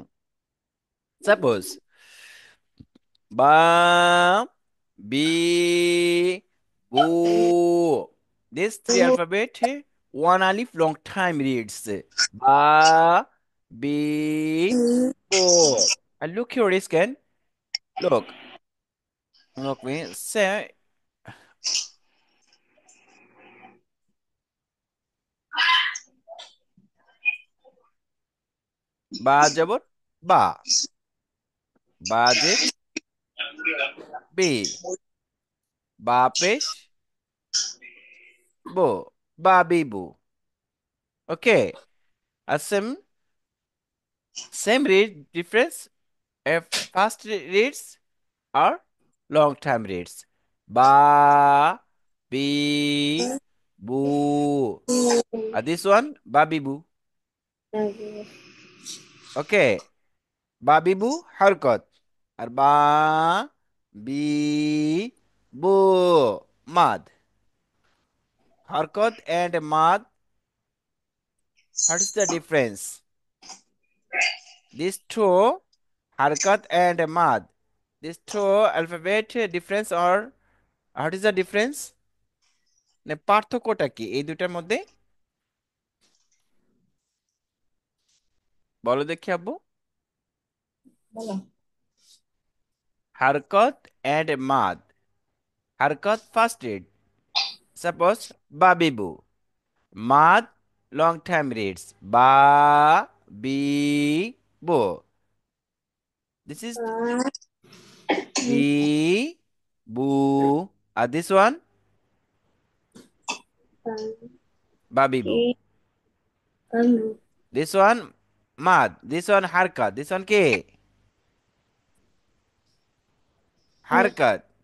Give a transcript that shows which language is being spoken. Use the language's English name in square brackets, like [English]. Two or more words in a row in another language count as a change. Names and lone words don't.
[English] Suppose ba, bi, bu. This three alphabet, one alif long time reads. Ba, bi, bu. And look here, scan. Look, look me. Say ba jabot ba, ba jet b, ba pesh bo, ba bibu. Okay. Same read difference. Fast reads or long time reads. Ba, bi, bu. This one, babibu. Okay. Babibu, harkat. Or ba, bi, bu. Mad. Harkat and mad. What is the difference? These two, harkat and mad. These two alphabet difference or what is the difference? [Bangla] মানে পার্থক্যটা কি এই দুটার মধ্যে? বলো দেখি আব্বু। বলো। [English] Harkat and Mad. Harkat first read, suppose babibu. Mad long time reads ba bi bo. This is Uh, বি boo. This one, Babi Boo. This one, Mad. This one, Harkat. This one, K. Harkat.